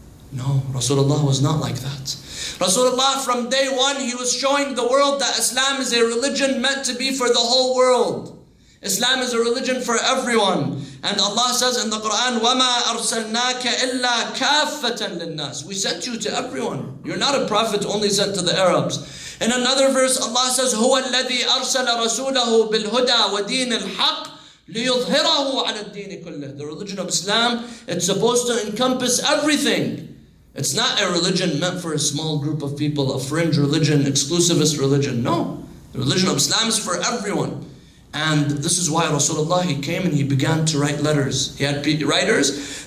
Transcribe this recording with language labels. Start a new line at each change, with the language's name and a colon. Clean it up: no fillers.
English: No, Rasulullah was not like that. Rasulullah, from day one, he was showing the world that Islam is a religion meant to be for the whole world. Islam is a religion for everyone. And Allah says in the Quran, وَمَا أَرْسَلْنَاكَ إِلَّا كَافَّةً لِلنَّاسِ. We sent you to everyone. You're not a prophet only sent to the Arabs.
Arabic: In another verse, Allah says, هُوَ الَّذِي أَرْسَلَ رَسُولَهُ بِالْهُدَى وَدِينِ الْحَقِّ لِيُظْهِرَهُ عَلَى الدِّينِ كُلِّهِ.
English: The religion of Islam, it's supposed to encompass everything. It's not a religion meant for a small group of people, a fringe religion, exclusivist religion. No, the religion of Islam is for everyone. And this is why Rasulullah, he came and he began to write letters. He had writers.